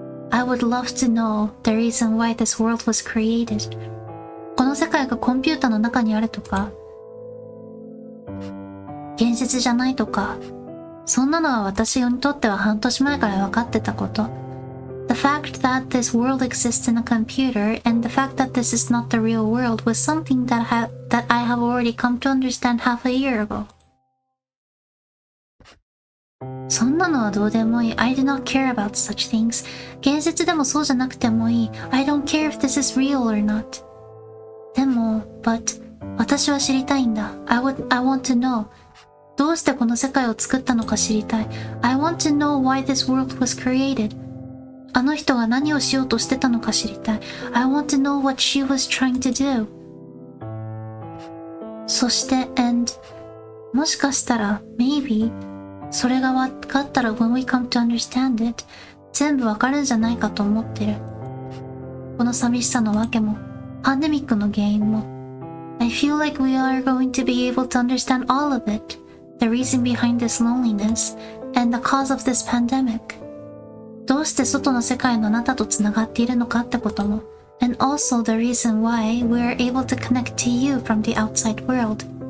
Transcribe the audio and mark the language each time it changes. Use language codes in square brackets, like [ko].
[en] I would love to know the reason why this world was created. [ja] この世界がコンピュータの中にあるとか、現実じゃないとか、そんなのは私にとっては半年前から分かってたこと。 [en] The fact that this world exists in a computer and the fact that this is not the real world was something that I have already come to understand half a year ago. [ja] そんなのはどうでもいい。 [en] I do not care about such things. [ja] 現実でもそうじゃなくてもいい。 [en] I don't care if this is real or not. [ja] でも、 [en] but [ja] 私は知りたいんだ。 [en] I want to know [ja] どうしてこの世界を作ったのか知りたい。 [en] I want to know why this world was created [ja] あの人が何をしようとしてたのか知りたい。 [en] I want to know what she was trying to do [ja] そして [en] and [ja] もしかしたら [en] maybe それが分かったら when we come to understand it [ja] 全部わかるんじゃないかと思ってる。この寂しさのわけもパンデミックの原因も [en] I feel like we are going to be able to understand all of it The reason behind this loneliness And the cause of this pandemic [ja] どうして外の世界のあなたとつながっているのかってことも [en] And also the reason why we are able to connect to you from the outside world